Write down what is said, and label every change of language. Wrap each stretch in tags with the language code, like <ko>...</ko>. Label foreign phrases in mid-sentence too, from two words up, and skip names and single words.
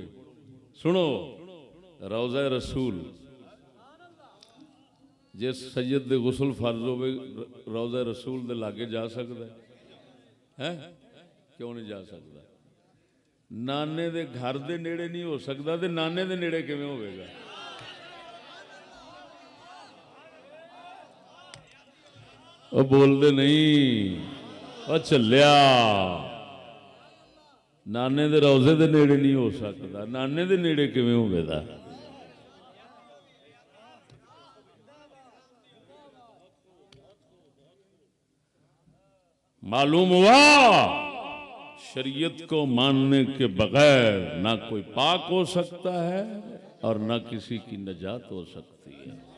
<pa>سنو، روضہ رسول جس سید دے غسل فرض ہوئے روضہ رسول دے لاگے جا سکتا ہے؟ کیوں نہیں جا سکتا؟ نانے دے گھر دے نیڑے نہیں ہو سکتا تے نانے دے نیڑے کیویں ہوئے گا؟ وہ بول دے نہیں، وہ چلیا، نانے دے روضے دے نیڑے نہیں ہو سکتا، نانے دے نیڑے کیویں ہوئے گا؟</pa> <ur>معلوم ہوا شریعت کو ماننے کے بغیر نہ کوئی پاک ہو سکتا ہے اور نہ کسی کی نجات ہو سکتی ہے۔</ur>